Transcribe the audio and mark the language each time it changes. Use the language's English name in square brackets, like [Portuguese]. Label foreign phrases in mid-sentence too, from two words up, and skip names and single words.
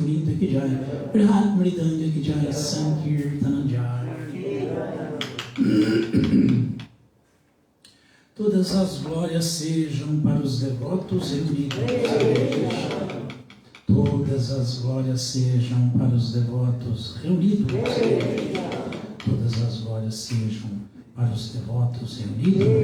[Hindi] पुरिंता की जय, बृहत मृदंग की जय, संकीर्तन जय. [Portuguese] Todas as glórias sejam para os devotos reunidos. Todas as glórias sejam para os devotos reunidos. Todas as glórias sejam para os devotos reunidos.